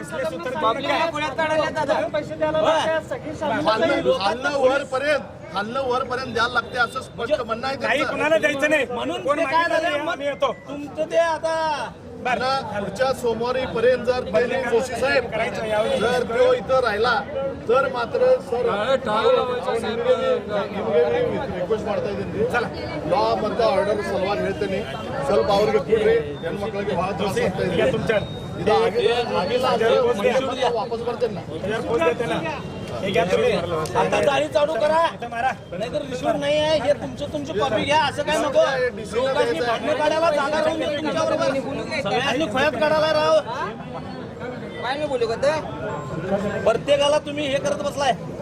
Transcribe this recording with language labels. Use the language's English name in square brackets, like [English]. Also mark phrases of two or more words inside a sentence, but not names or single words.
[Marathi] खाल्लं वरपर्यंत द्यायला लागते असं स्पष्ट म्हणणं आहे काही त्यांचं. कुणाला द्यायचं नाही. म्हणून कोण ते काय मागितलं झालं, नाही, आम्ही येतो. तुमचं ते आता पुढच्या सोमवारी पर्यंत जर जोशी साहेब जर तो इथं राहिला तर मात्र [English] sir request [Kannada] ಮಾಡ್ತಾ ಇದ್ದೀನಿ. ಲಾ ಮತ್ತು ಆರ್ಡರ್ ಸಲುವಾಗಿ ಹೇಳ್ತೇನೆ, ಸ್ವಲ್ಪ ಅವ್ರಿಗೆ ಕೊಡ್ರಿ. ಹೆಣ್ಣು ಮಕ್ಕಳಿಗೆ ಬಹಳ ತ್ರಾಸ ಆಗ್ತಾ ಇದೆ. ಇದು ಆಗಿಲ್ಲ ವಾಪಸ್ ಬರ್ತೇನೆ ನಾ. [Marathi] आता जाळी चालू करा, नाहीतर रिश्वर नाही आहे. हे तुमची कॉपी घ्या. असं काय नको. लोकांनी भांडणं काढायला जागा राहून तुमच्याबरोबर सगळ्यांनी खोयात काढायला राव. प्रत्येकाला तुम्ही हे करत बसलाय.